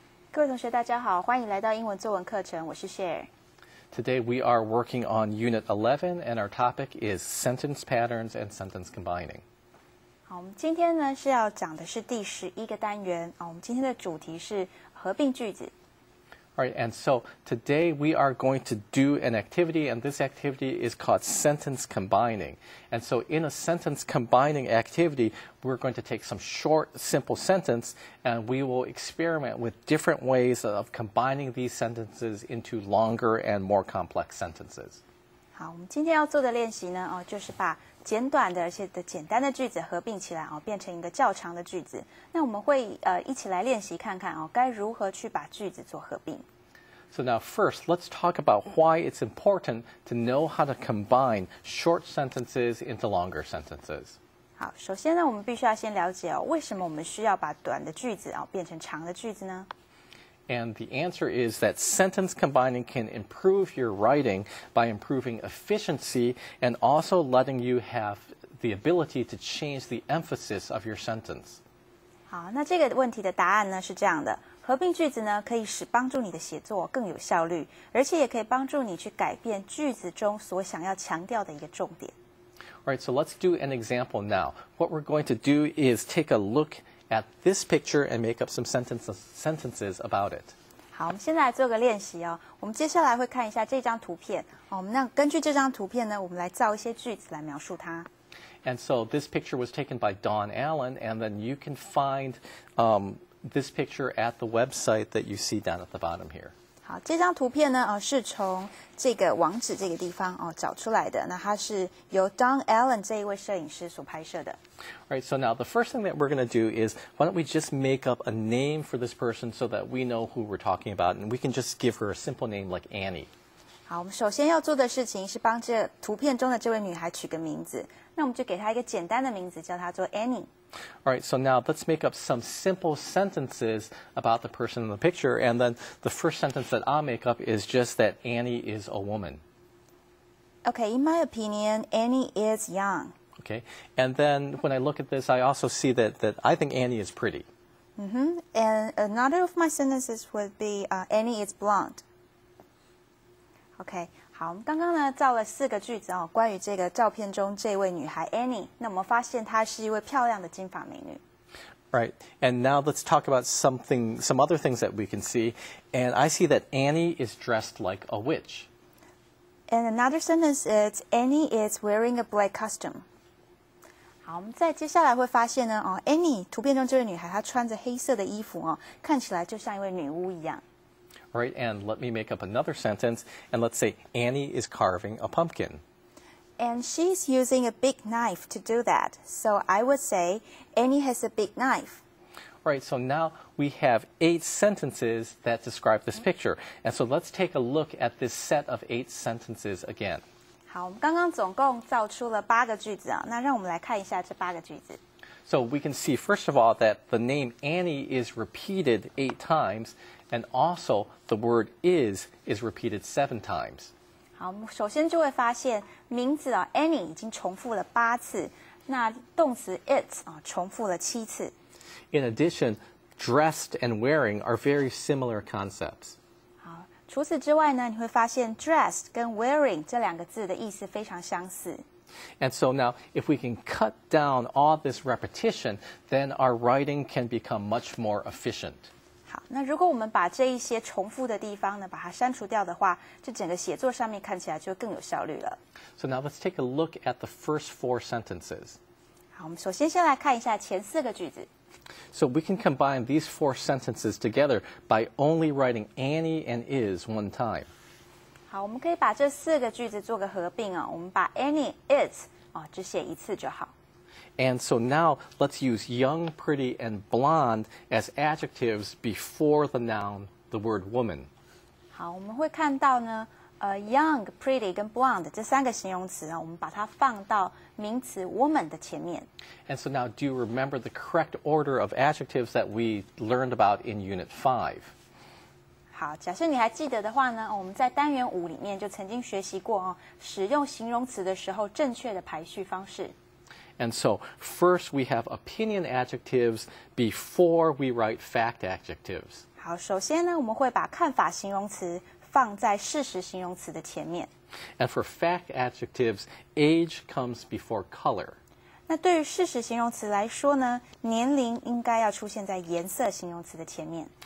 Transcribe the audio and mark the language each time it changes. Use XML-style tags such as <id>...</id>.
<zh>各位同学，大家好，欢迎来到英文作文课程，我是 Cher。</zh> <en>Today we are working on Unit 11, and our topic is sentence patterns and sentence combining.</en> <zh>好，我们今天呢是要讲的是第11个单元啊，我们今天的主题是合并句子。</zh> <en>All right, and so today we are going to do an activity, and this activity is called sentence combining. And so in a sentence combining activity, we're going to take some short, simple sentence, and we will experiment with different ways of combining these sentences into longer and more complex sentences.</en> <zh>好，我们今天要做的练习呢，就是把简短的而且简单的句子合并起来变成一个较长的句子。那我们会一起来练习看看该如何去把句子做合并。</zh> <en>So now first, let's talk about why it's important to know how to combine short sentences into longer sentences.</en> <zh>好，首先呢，我们必须要先了解为什么我们需要把短的句子变成长的句子呢？</zh> <en>And the answer is that sentence combining can improve your writing by improving efficiency and also letting you have the ability to change the emphasis of your sentence.</en> <zh>好，那这个问题的答案呢是这样的：合并句子呢可以帮助你的写作更有效率，而且也可以帮助你去改变句子中所想要强调的一个重点。</zh> <en>All right, so let's do an example now. What we're going to do is take a look at this picture and make up some sentences about it.</en> <zh>好，我们现在来做个练习哦。我们接下来会看一下这张图片。我们那根据这张图片呢，我们来造一些句子来描述它。</zh> <en>And so this picture was taken by Dawn Allen, and then you can find this picture at the website that you see down at the bottom here.</en> <zh>好，这张图片呢，是从这个网址这个地方找出来的。那它是由 Dawn Allen 这一位摄影师所拍摄的。</zh> <en>All right, so now the first thing that we're going to do is, why don't we just make up a name for this person so that we know who we're talking about, and we can just give her a simple name like Annie.</en> <zh>好，我们首先要做的事情是帮这图片中的这位女孩取个名字。那我们就给她一个简单的名字，叫她做 Annie。</zh> <en>All right, so now let's make up some simple sentences about the person in the picture, and then the first sentence that I'll make up is just that Annie is a woman. Okay, in my opinion, Annie is young. Okay, and then when I look at this, I also see that I think Annie is pretty. And another of my sentences would be Annie is blonde.</en> <zh>OK， 好，我们刚刚呢造了4个句子关于这个照片中这位女孩 Annie。那我们发现她是一位漂亮的金发美女。</zh> <en>Right, and now let's talk about some other things that we can see. And I see that Annie is dressed like a witch. And another sentence is Annie is wearing a black costume.</en> <zh>好，我们在接下来会发现呢Annie 图片中这位女孩她穿着黑色的衣服看起来就像一位女巫一样。</zh> <en>Right, and let me make up another sentence, and let's say Annie is carving a pumpkin. And she's using a big knife to do that. So I would say Annie has a big knife. Right, so now we have 8 sentences that describe this picture. And so let's take a look at this set of 8 sentences again.</en> <zh>好，我们刚刚总共造出了8个句子那让我们来看一下这8个句子。</zh> <en>So we can see, first of all, that the name Annie is repeated 8 times, and also the word is repeated 7 times.</en> <zh>好，我们首先就会发现名字Annie 已经重复了8次，那动词 it 重复了7次。</zh> <en>In addition, dressed and wearing are very similar concepts.</en> <zh>好，除此之外呢，你会发现 dressed 跟 wearing 这2个字的意思非常相似。</zh> <en>And so now, if we can cut down all this repetition, then our writing can become much more efficient.</en> <zh>好，那如果我们把这一些重复的地方呢，把它删除掉的话，这整个写作上面看起来就更有效率了。</zh> <en>So now let's take a look at the first 4 sentences.</en> <zh>好，我们首先先来看一下前4个句子。</zh> <en>So we can combine these 4 sentences together by only writing Annie and is one time.</en> <zh>好，我们可以把这4个句子做个合并我们把 Annie is 只写一次就好。</zh> <en>And so now let's use young, pretty, and blonde as adjectives before the noun, the word woman.</en> <zh>好，我们会看到呢young, pretty 跟 blonde 这3个形容词我们把它放到名词 woman 的前面。</zh> <en>And so now do you remember the correct order of adjectives that we learned about in Unit 5?</en> <zh>好，假设你还记得的话呢，我们在单元5里面就曾经学习过使用形容词的时候正确的排序方式。</zh> <en>And so first we have opinion adjectives before we write fact adjectives.</en> <zh>好，首先呢，我们会把看法形容词放在事实形容词的前面。</zh> <en>And for fact adjectives, age comes before color.</en> <zh>那对于事实形容词来说呢，年龄应该要出现在颜色形容词的前面。</zh>